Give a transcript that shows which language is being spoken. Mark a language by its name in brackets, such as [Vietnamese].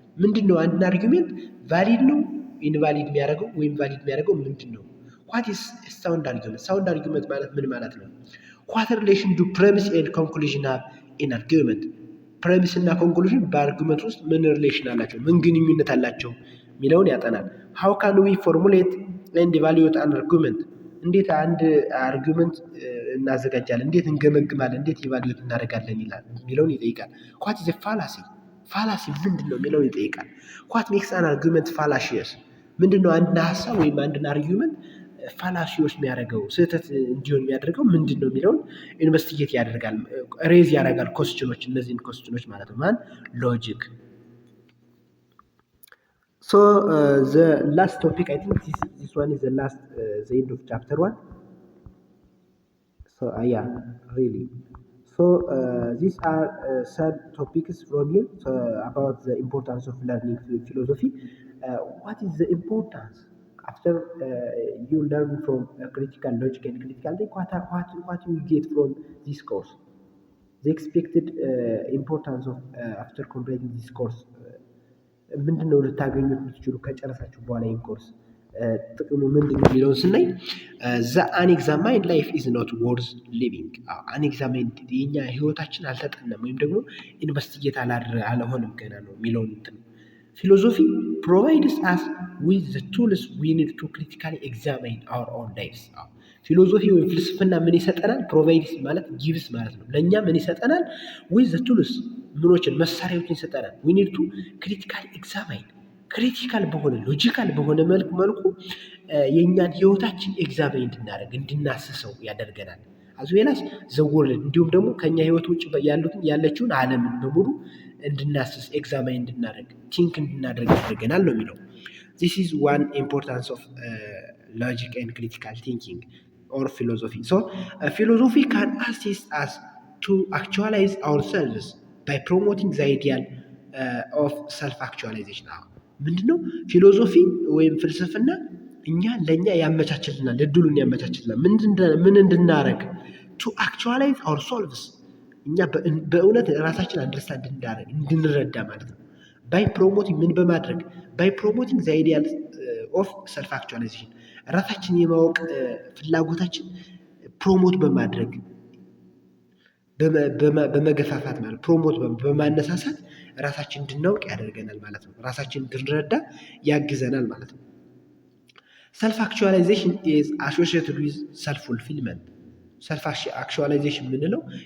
[Amharic] ምንድን ነው አንድን አርጊውመንት ቫሊድ ነው ኢንቫሊድ የሚያደርገው ወይም ቫሊድ የሚያደርገው ምንድን ነው? [English] what is sound argument? sound argument [Amharic] ማለት ምን ማለት ነው? [English] what relation do premise and conclusion have in argument? [Amharic] ፕሬሚስ እና ኮንክሉዥን በአርጊመንት ውስጥ ምን ሪሌሽን አላቸው፣ ምን ግንኙነት አላቸው የሚለውን ያጠናል። [English] how can we formulate and evaluate an argument? [Amharic] እንዴት አንድ አርጊመንት እናዘጋጃለን፣ እንዴት እንገመግማለን፣ እንዴት ኢቫሉዌት እናደርጋለን ይላል የሚለውን ይጠይቃል። [English] what is a fallacy? [Amharic] ፋላሲ ምንድን ነው የሚለውን ይጠይቃል። [English] what makes an argument fallacious? [Amharic] ምንድን ነው አንድን ሀሳብ ወይም አንድን አርጊመንት ፋላሲዎች የሚያደርገው ስህተት እንዲሆን የሚያደርገው ምንድን ነው የሚለውን ኢንቨስቲጌት ያደርጋል፣ ሬዝ ያደርጋል ኮስችኖች፣ እነዚህን ኮስችኖች ማለት ነው። ማን ሎጂክ። ሶ [English] the last topic, I think this one is the end of chapter 1. So yeah, really. So these are some topics from here about the importance of learning philosophy. What is the importance after you learn from critical logic and critical thinking? What you get from this course? The expected importance of after completing this course. [Amharic] ምንድነው ልታገኙት የምትችሉ ከጨረሳችሁ በኋላ ይህን ኮርስ ጥቅሙ ምንድነው የሚለውን ስናይ [English] ዘ አንኤግዛማይንድ ላይፍ ኢዝ ኖት ወርዝ ሊቪንግ። [Amharic] አንኤግዛማይንድ የኛ ህይወታችን አልተጠናም ወይም ደግሞ ኢንቨስቲጌት አልሆንም ገና ነው የሚለውን እንትን [English] ፊሎሶፊ ፕሮቫይድስ አስ ዊዝ ዘ ቱልስ ዊ ኒድ ቱ ክሪቲካሊ ኤግዛማይን አወር ኦን ላይፍስ። [Amharic] ፊሎሶፊ ወይም ፍልስፍና ምን ይሰጠናል? ፕሮቫይድስ ማለት ጊቭስ ማለት ነው። ለእኛ ምን ይሰጠናል? ዊዝ ዘ ቱልስ ምኖችን መሳሪያዎችን ይሰጠናል። [English] ዊ ኒድ ቱ ክሪቲካሊ ኤግዛማይን፣ [Amharic] ክሪቲካል በሆነ ሎጂካል በሆነ መልኩ የእኛን ህይወታችን ኤግዛማይን እንድናደርግ እንድናስሰው ያደርገናል። አዝዌላስ ዘወርልድ እንዲሁም ደግሞ ከኛ ህይወት ውጭ ያለችውን ዓለምን በሙሉ እንድናስስ ኤግዛማይን እንድናደርግ ቲንክ እንድናደርግ ያደርገናል ነው የሚለው። [English] this is one importance of logic and critical thinking or philosophy. So philosophy can assist us to actualize ourselves by promoting the ideal of self-actualization. [Amharic] ምንድነው ፊሎሶፊ ወይም ፍልስፍና? ለእኛ ያመቻችልናል፣ እድሉን ያመቻችልናል ምን እንድናረግ? [English] to actualize ourselves [Amharic] እኛ በእውነት ራሳችን አንደርስታንድ እንድንረዳ ማለት ነው። [English] ባይ ፕሮሞቲንግ ምን በማድረግ ባይ ፕሮሞቲንግ ዘ አይዲያል ኦፍ ሰልፍ አክቹዋላይዜሽን [Amharic] ራሳችን የማወቅ ፍላጎታችን ፕሮሞት በማድረግ በመገፋፋት ማለት ፕሮሞት በማነሳሳት ራሳችን እንድናውቅ ያደርገናል ማለት ነው። ራሳችን እንድንረዳ ያግዘናል ማለት ነው። [English] ሰልፍ አክቹዋላይዜሽን ኢዝ አሶሺየትድ ዊዝ ሰልፍ ፉልፊልመንት። [Amharic] ሰልፍ አክቹዋላይዜሽን የምንለው